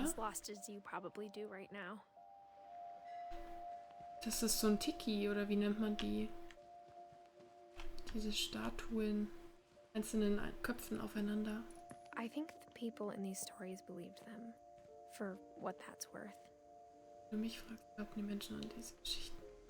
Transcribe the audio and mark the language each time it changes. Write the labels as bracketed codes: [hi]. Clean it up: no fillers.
[en] as lost as you probably do right now. [de] Das ist so ein Tiki, oder wie nennt man die? Diese Statuen. Einzelnen Köpfen aufeinander. [en] I think the people in these stories believed them, for what that's worth. [de] Wenn du mich fragst, glauben die Menschen an diese Geschichten.